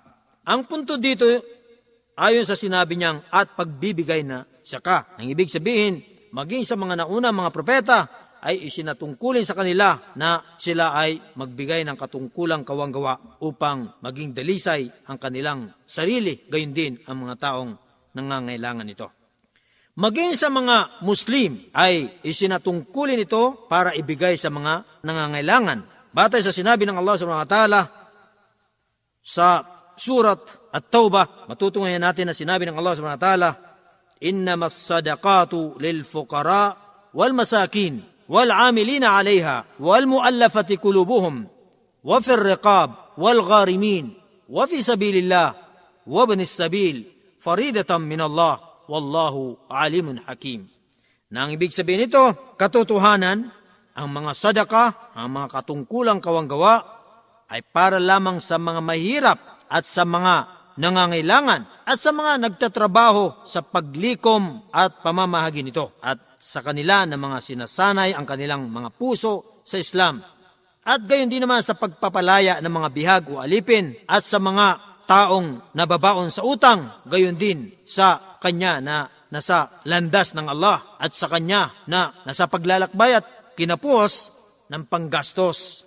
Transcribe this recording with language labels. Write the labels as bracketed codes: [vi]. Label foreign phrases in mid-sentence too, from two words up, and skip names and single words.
[tl] Ang punto dito, ayon sa sinabi niyang at pagbibigay na zaka, ang ibig sabihin, maging sa mga nauna mga propeta, ay isinatungkulin sa kanila na sila ay magbigay ng katungkulang kawanggawa upang maging dalisay ang kanilang sarili, gayon din ang mga taong nangangailangan nito. Maging sa mga Muslim ay isinatungkulin ito para ibigay sa mga nangangailangan. Batay sa sinabi ng Allah [ar] سبحانه وتعالى [tl] sa Surat At-Tawbah, matutungayan natin na sinabi ng Allah [ar] سبحانه وتعالى, إنما الصدقات للفقراء والمساكين والعاملين عليها والمؤلفة قلوبهم وفي الرقاب والغارمين وفي سبيل الله وابن السبيل فريدة من الله والله عليم حكيم. [tl] Nang ibig sabihin nito, katotohanan, ang mga sadaka, ang mga katungkulang kawanggawa ay para lamang sa mga mahirap at sa mga nangangailangan at sa mga nagtatrabaho sa paglikom at pamamahagi nito, at sa kanila na mga sinasanay ang kanilang mga puso sa Islam, at gayon din naman sa pagpapalaya ng mga bihag o alipin, at sa mga taong nababaon sa utang, gayon din sa kanya na nasa landas ng Allah, at sa kanya na nasa paglalakbay at kinapuos ng panggastos.